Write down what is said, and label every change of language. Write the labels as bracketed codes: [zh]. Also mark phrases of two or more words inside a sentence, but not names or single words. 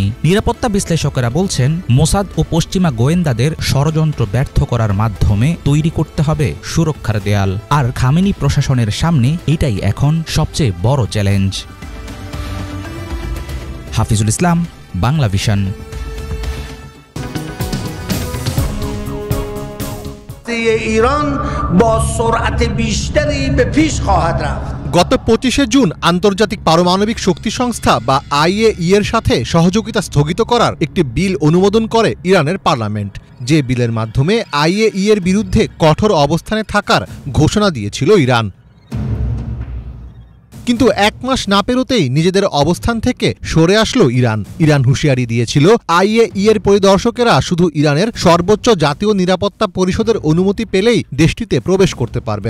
[bn] নিরাপত্তা বিশ্লেষকেরা বলছেন, মোসাদ ও পশ্চিমা গোয়েন্দাদের ষড়যন্ত্র ব্যর্থ করার মাধ্যমে তৈরি করতে হবে সুরক্ষার দেয়াল। আর খামেনি প্রশাসনের সামনে এটাই এখন সবচেয়ে বড় চ্যালেঞ্জ। হাফিজুল ইসলাম, বাংলা ভিশন। [fa] ایران با سرعت بیشتری به پیش خواهد رفت। [bn] গত 25শে জুন আন্তর্জাতিক পারমাণবিক শক্তি সংস্থা বা IAEA এর সাথে সহযোগিতা স্থগিত করার একটি বিল অনুমোদন করে ইরানের পার্লামেন্ট, যে বিলের মাধ্যমে IAEA এর বিরুদ্ধে কঠোর অবস্থানে থাকার ঘোষণা দিয়েছিল ইরান। কিন্তু 1 মাস না পেরোতেই নিজেদের অবস্থান থেকে সরে আসলো ইরান হুঁশিয়ারি দিয়েছিল, IAEA এর পরিদর্শকেরা শুধু ইরানের সর্বোচ্চ জাতীয় নিরাপত্তা পরিষদের অনুমতি পেলেই দেশটিতে প্রবেশ করতে পারবেন।